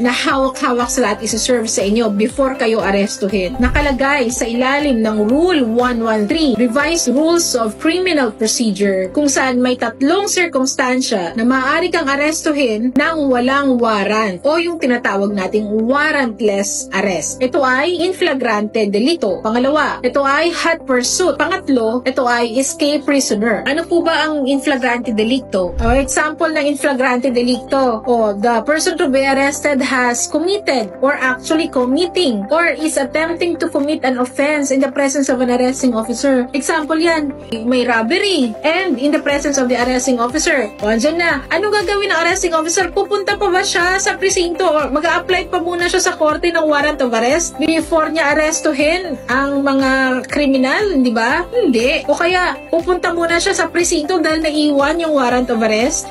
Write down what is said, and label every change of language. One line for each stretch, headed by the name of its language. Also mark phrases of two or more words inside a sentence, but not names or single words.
Filipino: Na hawak-hawak sa lahat isa-serve sa inyo before kayo arestuhin. Nakalagay sa ilalim ng Rule 113, Revised Rules of Criminal Procedure, kung saan may tatlong sirkumstansya na maaari kang arestuhin ng walang warrant o yung tinatawag nating
English: warrantless arrest.
Filipino: Ito ay
Latin: in flagrante delito.
Filipino: Pangalawa, ito ay
English: hot pursuit.
Filipino: Pangatlo, ito ay
English: escape prisoner.
Filipino: Ano po ba ang
Latin: in flagrante delicto? Example ng in flagrante delicto,
English: the person to be arrested has committed or actually committing or is attempting to commit an offense in the presence of an arresting officer. Example
Filipino: yan, may
English: robbery and in the presence of the arresting officer.
Filipino: Andyan na. Anong gagawin ng
English: arresting officer?
Filipino: Pupunta pa ba siya sa presinto or mag-a-apply pa muna siya sa korte ng
English: warrant of arrest
Filipino: before niya arestuhin ang mga kriminal, di ba? Hindi. O kaya, pupunta muna siya sa presinto dahil naiwan yung
English: warrant of arrest?